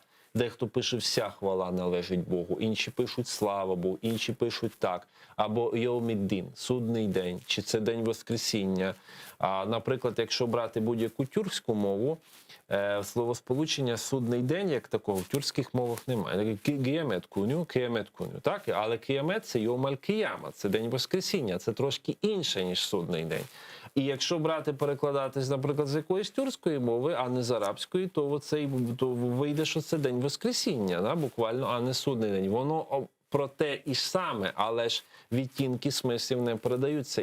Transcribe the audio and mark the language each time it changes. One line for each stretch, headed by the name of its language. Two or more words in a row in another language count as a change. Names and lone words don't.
Ukrainian: Дехто пише «вся хвала належить Богу», інші пишуть «слава Богу», інші пишуть так. Або «Йоміддін» – судний день, чи це день Воскресіння. А, наприклад, якщо брати будь-яку тюркську мову, словосполучення «судний день» як такого в тюркських мовах немає.
Crimean Tatar: «Кіямет куню», «кіямет куню»,
Ukrainian: так? Але «кіямет» – це
Arabic: «يوم القيامة»,
Ukrainian: це день Воскресіння, це трошки інше, ніж судний день. І якщо брати, перекладатись, наприклад, з якоїсь тюркської мови, а не з арабської, то вийде, що це день Воскресіння, да, буквально, а не судний день. Воно про те і ж саме, але ж відтінки смислів не передаються.